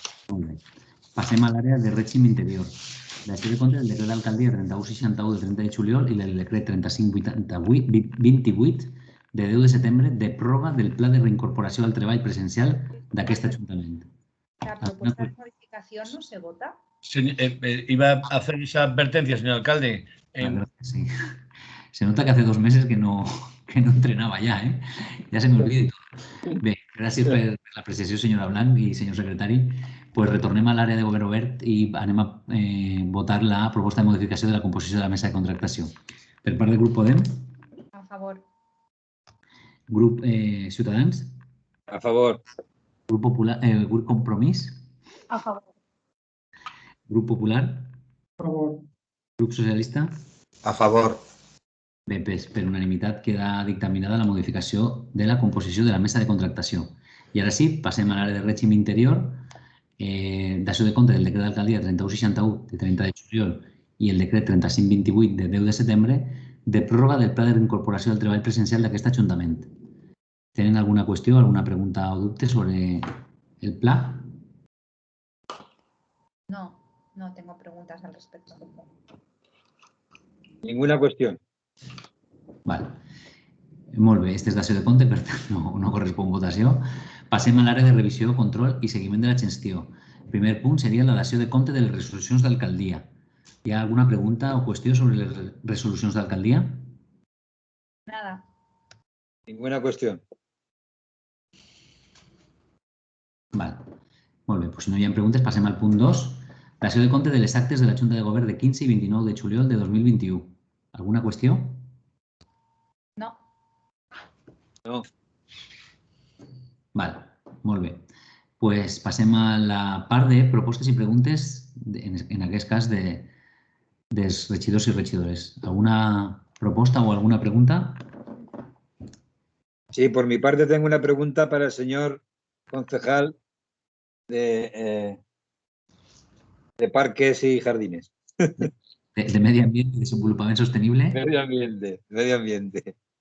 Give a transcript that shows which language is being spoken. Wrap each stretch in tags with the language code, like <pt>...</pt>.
<ca>Molt bé. Passem a l'àrea de règim interior. Dació de compte del decret d'alcaldia 3161 del 30 de juliol i del decret 3528 de 10 de setembre de pròrroga del pla de reincorporació al treball presencial d'aquest Ajuntament.</ca> <es>La propuesta de modificación no se vota. Iba a hacer esa advertencia, señor alcalde. Sí. Se nota que hace 2 meses que no</es> <ca>entrenava ja,</ca> <es>eh? Ja se m'olvida i tot.</es> <ca>Bé, gràcies per l'apreciació, senyora Blanc i senyor secretari. Pues retornem a l'àrea de govern obert i anem a votar la proposta de modificació de la composició de la mesa de contractació. Per part del grup Podem, A favor. grup Ciutadans, A favor. grup Popular, grup Compromís, A favor. grup Popular, A favor. grup Socialista. A favor. Bé, per unanimitat queda dictaminada la modificació de la composició de la mesa de contractació. I ara sí, passem a l'àrea de règim interior, dació de compte del decret d'alcaldia 3161 de 30 de juliol i el decret 3528 de 10 de setembre de pròrroga del pla de reincorporació del treball presencial d'aquest Ajuntament. Tenen alguna qüestió, alguna pregunta o dubte sobre el pla?</ca> <es>No tengo preguntas al respecto. Ninguna cuestión. Vale.</es> <ca>Molt bé, este és dació de compte, per tant no correspon votació. Passem a l'àrea de revisió, control i seguiment de la gestió. El primer punt seria la dació de compte de les resolucions d'alcaldia. Hi ha alguna pregunta o qüestió sobre les resolucions d'alcaldia?</ca> <es>Nada. Ninguna cuestión.</es> <ca>Vale. Molt bé, doncs si no hi ha preguntes, passem al punt 2. Dació de compte de les actes de la Junta de Govern de 15 i 29 de juliol de 2021. Alguna qüestió? No. No. Vale, molt bé. Pues passem a la part de propostes i preguntes, en aquest cas, dels regidors i regidores. Alguna proposta o alguna pregunta?</ca> <es>Sí, por mi parte tengo una pregunta para el señor concejal de parques y jardines. De medio ambiente y</es> <ca>desenvolupament sostenible.</ca> <es>Medio ambiente.</es>